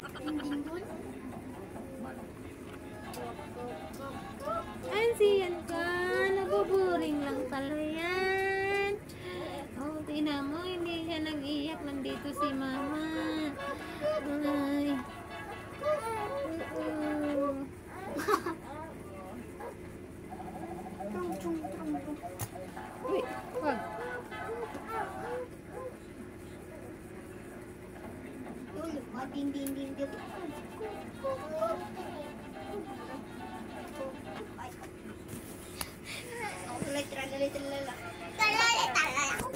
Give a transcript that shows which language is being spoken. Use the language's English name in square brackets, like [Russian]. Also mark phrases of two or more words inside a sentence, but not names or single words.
[Filipino] Hindi doon. Ay, siyan ka. Nabuburing lang pala yan. Oh, tingnan mo, hindi siya nag-iyak. Nandito si mama. Ay. Trung, trung, trung, trung. Uy, wag. Uy, ding, ding, ding, ding. Ay. Tuloy, tralala, tralala. Tralala, tralala.